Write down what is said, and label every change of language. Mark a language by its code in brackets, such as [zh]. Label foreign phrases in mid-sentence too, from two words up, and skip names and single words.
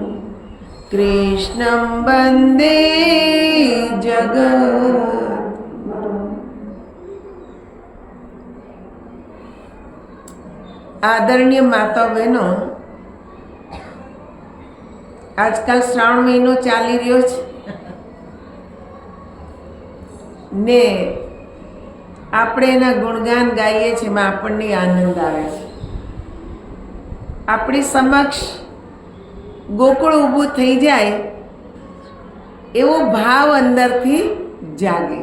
[sa] कृष्णं वंदे जगद्गुरु। [hi] आदरणीय माता बहनों, [gu] આજકાલ શ્રાવણ મહિનો ચાલી રહ્યો છે ને આપણે એના ગુણગાન ગાઈએ છીએ, એમાં આપણને આનંદ આવે છે। આપણી સમક્ષ ગોકુળ ઊભું થઈ જાય એવો ભાવ અંદરથી જાગે।